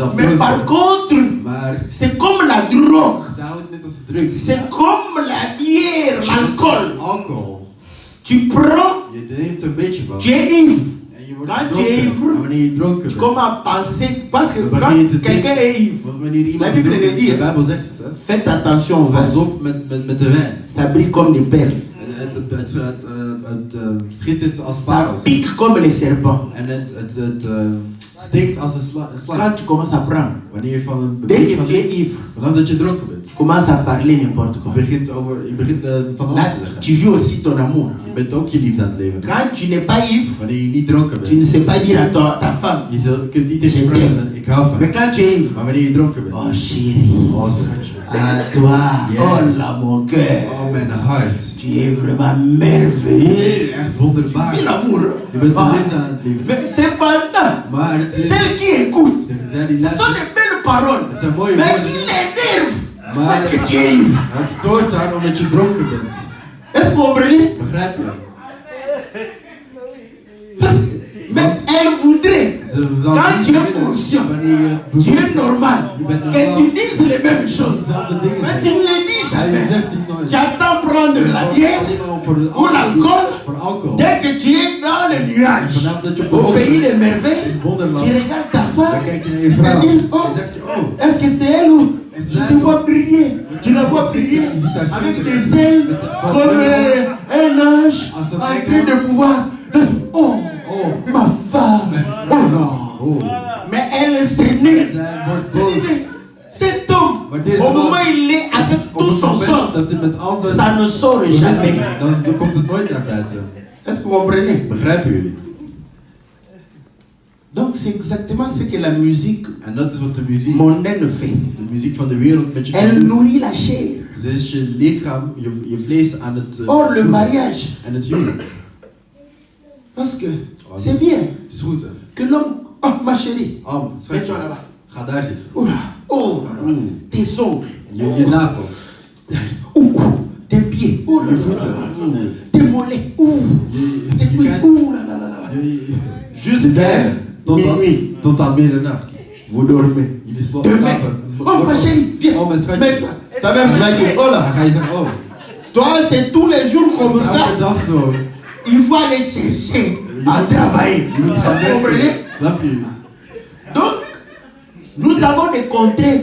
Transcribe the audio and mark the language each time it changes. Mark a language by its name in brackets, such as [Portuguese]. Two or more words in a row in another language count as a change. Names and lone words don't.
[French] mais par [Dutch] troost. [French] contre, [Dutch] Maar [French] c'est comme la drogue. [Dutch] het is beschouwen het net als drugs. [French] C'est comme la bière, l'alcool. [Dutch] Alcohol. [French] Tu prends, [Dutch] Je neemt er een beetje van. [French] tu es ivre. [Dutch] En je wordt [French] Quand tu es [Dutch] dronken. [French] ivre, [Dutch] En wanneer je dronken [French] tu [Dutch] bent. [French] commences à penser, parce que [Dutch] Dan [French] quand [Dutch] begin je te [French] quelqu'un [Dutch] denken. [French] est ivre, [Dutch] Want wanneer iemand [French] La Bible [Dutch] dronken [French] le [Dutch] is, [French] dit, [Dutch] de Bijbel zegt het, hè. [French] faites attention au [Dutch] Pas [French] vin. [Dutch] op met de wijn. [French] Ça brille comme des perles. [Dutch] Het schittert als [French] Ça [Dutch] parels. [French] pique comme les serpents. [Dutch] En het steekt als een slang. [French] Quand tu commences à prendre, [Dutch] Wanneer je van een [French] dès que [Dutch] van [French] tu es ivre, [Dutch] vanaf dat je dronken bent. [French] tu commences à parler n'importe quoi. [Dutch] Je begint van alles [French] Là, [Dutch] te zeggen. [French] tu vis aussi ton amour. [Dutch] Je bent ook je liefde aan het leven. [French] Quand tu n'es pas ivre, [Dutch] Wanneer je niet dronken [French] tu ne [Dutch] bent. [French] sais pas dire à ta femme. [Dutch] Je kunt niet tegen je vrouw zeggen, ik hou van [French] Mais [Dutch] je. [French] quand tu es ivre, [Dutch] Maar wanneer je dronken bent. [French] oh chérie, [Dutch] Oh schatje. [French] à toi, Yeah. oh là mon cœur, [Dutch] Oh mijn hart. [French] tu es vraiment merveilleux. [Dutch] Echt wonderbaar. [French] Tu vis l'amour. [Dutch] Je bent de Ah. liefde aan het leven. [French] Mais cependant, [Dutch] Maar het is... [French] celles qui écoutent, [Dutch] Zij die [French] ce sont [Dutch] luisteren. [French] des belles paroles, [Dutch] Het zijn mooie [French] mais [Dutch] woorden. [French] qui l'énervent [Dutch] Maar [French] parce que tu es ivre. [Dutch] het stoort haar omdat je dronken bent. [French] Est-ce que vous comprenez? [Dutch] Begrijp je? [French] Parce que, mais elle voudrait, [Dutch] Ze zal [French] quand [Dutch] niet [French] tu es [Dutch] willen [French] conscient, [Dutch] wanneer je [French] tu es [Dutch] bewust [French] normal, [Dutch] Je bent [French] que [Dutch] normaal. [French] tu dises les mêmes choses. [Dutch] dezelfde dingen [French] Mais tu [Dutch] zeggen. [French] ne les dis [Dutch] Ja, je [French] jamais. [Dutch] zegt het nooit. [French] Tu attends prendre [Dutch] Je [French] la [Dutch] wacht [French] bière [Dutch] alleen maar voor de [French] ou l'alcool. [Dutch] Voor alcohol. [French] Dès que tu es dans les nuages, [Dutch] Vanaf dat je op de [French] au [Dutch] wolken [French] pays [Dutch] bent, [French] des merveilles, [Dutch] in wonderland, [French] tu regardes ta [Dutch] dan [French] femme [Dutch] kijk je naar je [French] et [Dutch] vrouw. [French] tu dis, [Dutch] Dan [French] oh, [Dutch] zeg je, [French] oh, est-ce que c'est elle ou [Dutch] Is [French] tu [Dutch] zij [French] te [Dutch] toch? [French] vois briller, tu la vois briller [Dutch] Je ziet haar [French] avec [Dutch] schitteren. [French] des ailes [Dutch] Met de- van [French] comme [Dutch] vleugels. [French] un ange [Dutch] Als een [French] en [Dutch] engel. [French] train de pouvoir. Oh, oh, ma femme, oh non. oh. Mais elle s'énerve. [Dutch] Zij wordt [French] Elle dit, [Dutch] boos. [French] mais cet homme, [Dutch] Maar deze [French] au [Dutch] man, [French] moment où il est avec [Dutch] Op [French] tout [Dutch] het [French] son [Dutch] moment [French] sens, [Dutch] dat hij met al zijn... [French] ça ne sort jamais. [Dutch] Dan komt het nooit naar buiten. [French] Est-ce que vous comprenez? [Dutch] Begrijpen jullie? [French] Donc c'est exactement ce que la musique [Dutch] En dat is wat de muziek, [French] mondaine fait. [Dutch] de muziek van de wereld met je [French] Elle [Dutch] kan doen. [French] nourrit la chair. [Dutch] Ze is je lichaam, je vlees aan het... [French] Or le [Dutch] voeden. [French] mariage, [Dutch] En het huwelijk. [French] parce que c'est bien [Dutch] Het is goed hè. [French] que l'homme, oh ma chérie, [Dutch] Oh, schatje, [French] mets-toi là-bas. [Dutch] ga daar zitten. [French] Oh là, oh là là, tes ongles, [Dutch] Je nagel. [French] tes pieds, oh là [Dutch] Je [French] là, [Dutch] voeten. [French] tes mollets, tes [Dutch] Je [French] cuisses, [Dutch] kijkt- [French] oh là là là là. Jusqu'à minuit, [Dutch] tot aan middernacht. [French] vous dormez. [Dutch] Jullie slapen. [French] Demain, oh ma chérie, viens, [Dutch] Oh mijn schatje. [French] mets-toi. Ta mère va dire, oh [Dutch] Dan [French] là, [Dutch] ga je zeggen, oh. [French] toi c'est tous les jours comme [Dutch] Elke [French] ça, [Dutch] dag zo. [French] il faut aller chercher à travailler. [Dutch] Je moet gaan [French] Vous comprenez? [Dutch] werken. Snap je? [French] Donc, nous avons des contraintes.